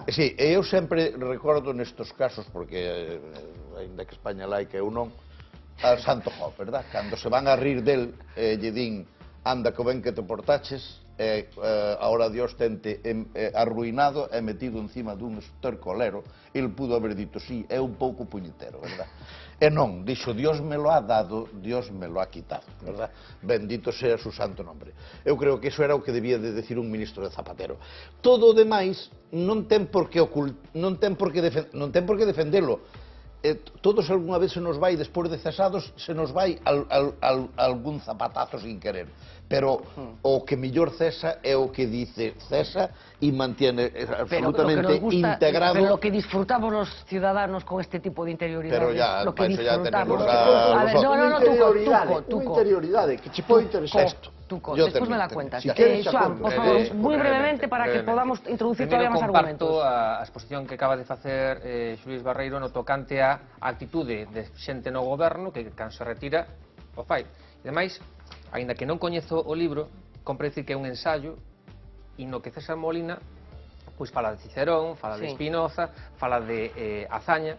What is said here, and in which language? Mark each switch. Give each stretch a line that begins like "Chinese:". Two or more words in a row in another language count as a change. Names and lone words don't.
Galician: Sí, e eu sempre recordo nestos casos, porque ainda que España laica eu non, al Santo Job, verdad? Cando se van a rir del, lle din, anda co ben que te portaches, ahora Dios tente arruinado e metido encima dun estercolero, el pudo haber dito, sí, é un pouco puñetero, verdad? E non, dixo,
Spanish: Dios me lo ha dado, Dios me lo ha quitado, verdad? Bendito sea su santo nombre.
Galician: Eu creo que iso era o que debía de decir un ministro de Zapatero. Todo o demais non ten por que defendelo. Todos algunha vez se nos vai, despois de cesados, se nos vai algún zapatazo
Spanish: sin querer.
Galician: Pero o que mellor cesa é o que dice cesa e mantiene absolutamente integrado.
Spanish: Pero lo que disfrutamos los ciudadanos con este tipo de interioridades. Pero ya, lo que ya tenemos a ver, Tuco,
Galician: interioridade que che pode interesar. Tuco, despois
Spanish: me la cuentas.
Galician: Joan, por favor, moi brevemente para que podamos introducir todavía máis argumentos. Comparto a exposición que acaba de facer Xuís Barreiro no tocante a actitude de xente no goberno que cando se retira o fai. E demais, aínda que non coñezo o libro, compre dicir que é un ensaio e no que César Molina pois fala de Cicerón, fala de Spinoza, fala de Azaña.